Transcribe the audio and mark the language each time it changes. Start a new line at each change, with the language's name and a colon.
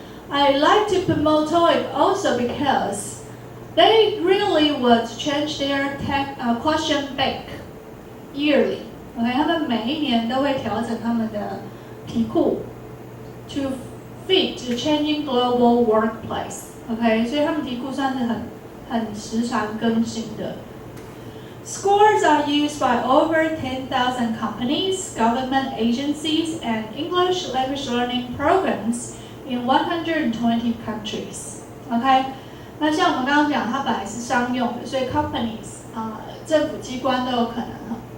English: I like to promote TOEIC also because they really would change their question bank yearly.
Chinese: Okay, 他们每一年都会调整他们的题库
English: to fit the changing global workplace.
Chinese: Okay, 所以他们题库算是很时常更新的。
English: Scores are used by over 10,000 companies, government agencies, and English language learning programs in 120 countries.
Chinese: OK， 那像我们刚刚讲，它本来是商用的，所以 companies 政府机关都有可能哈。